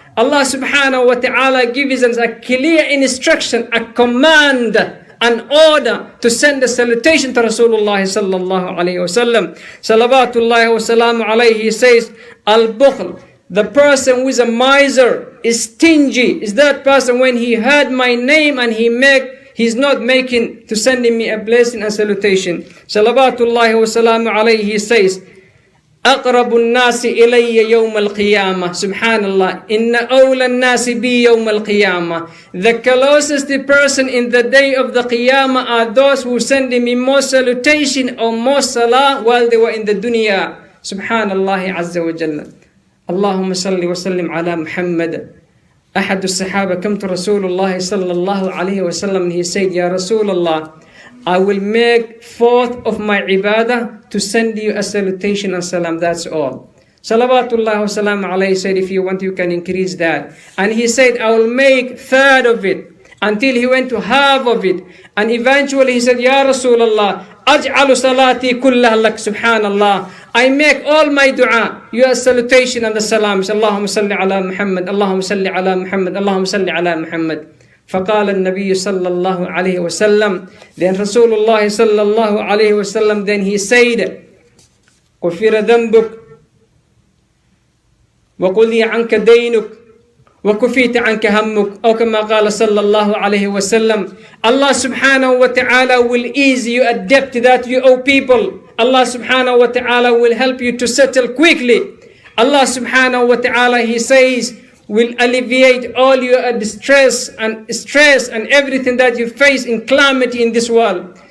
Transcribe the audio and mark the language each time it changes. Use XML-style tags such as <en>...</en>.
<en>Allah subhanahu wa ta'ala gives us a clear instruction, a command, an order to send a salutation to Rasulullah sallallahu alayhi wa sallam. Salawatullahi wa salamu alayhi. He says, Al-Bukhl, the person who is a miser, is stingy, is that person when he heard my name and he's not making to sending me a blessing and salutation. Salawatullahi wa salamu alayhi.</en> <ar>He says, أقرب الناس إلي يوم القيامة. Subhanallah. إن أولى الناس بي يوم القيامة.</ar> <en>The closest person in the day of the Qiyamah are those who send me more salutation or more salah while they were in the dunya.</en> <ar>Subhanallah Azza wa Jalla. اللهم صل وسلم على محمد. أحد الصحابة</ar> <en>come to Rasulullah sallallahu alayhi wa sallam and he said, Ya Rasulullah, I will make fourth of my ibadah to send you a salutation and salam, that's all. Salawatullah wa salam alayhi said, if you want you can increase that. And he said, I will make third of it, until he went to half of it. And eventually he said,</en> <ar>Ya Rasulullah, aj'alu salati kullaha lak, subhanallah.</ar> <en>I make all my dua, your salutation and the salams.</en> <ar>Allahumma salli ala Muhammad, Allahumma salli ala Muhammad, Allahumma salli ala Muhammad. فقال النبي صلى الله عليه وسلم,</ar> <en>then Rasulullah صلى الله عليه وسلم, then he said,</en> <ar>غفر ذنبك وقضي عنك دينك وكفيت عنك همك, أو كما قال صلى الله عليه وسلم.</ar> <en>Allah subhanahu wa ta'ala will ease you a debt that you owe people. Allah subhanahu wa ta'ala will help you to settle quickly. Allah subhanahu wa ta'ala, he says, will alleviate all your distress and stress and everything that you face in calamity in this world.</en>